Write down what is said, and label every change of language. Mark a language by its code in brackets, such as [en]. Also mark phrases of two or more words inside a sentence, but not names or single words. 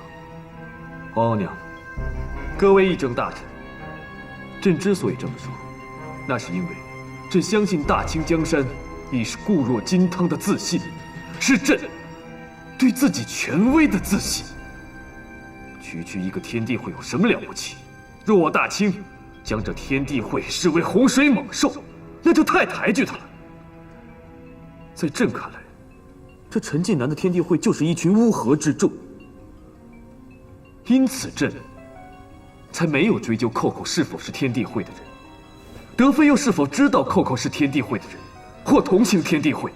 [zh] 皇後娘，各位議政大臣，朕之所以這麼說，那是因為朕相信大清江山已是固若金湯的自信，是朕對自己權威的自信。區一個天地會有什麼了不起？若我大清將這天地會視為洪水猛獸，那就太抬舉他了。在朕看來，這陳近南的天地會就是一群烏合之眾，因此朕才沒有追究扣扣是否是天地會的人，德妃又是否知道扣扣是天地會的人，或同情天地會。